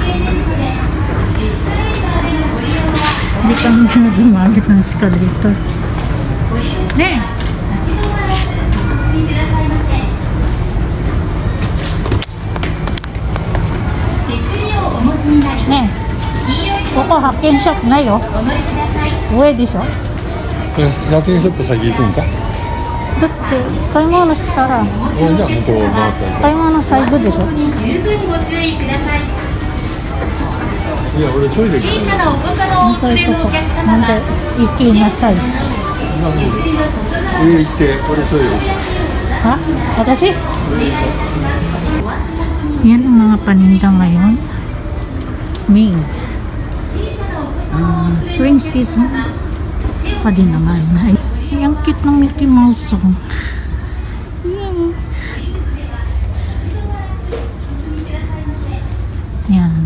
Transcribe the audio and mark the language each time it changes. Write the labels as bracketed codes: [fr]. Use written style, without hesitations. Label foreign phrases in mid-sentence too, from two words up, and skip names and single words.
[tl] Hindi kami gumamit ng escalator. [ja] Ne! Ne! Koko, Akenshop ないよ。上でしょ。 100円ショップ先行くんか。だって買い物したらじゃあ向こう回った買い物最後でしょ。十分ご注意ください。いや俺トイレ小さなお子様をお連れのお客様なんでは行きなさい。上行って俺トイレ [tl] Ha? Kasi? Yan ang mga paninda ngayon. May spring season pa din naman. Ay, ang cute ng Mickey Mouse. Yan.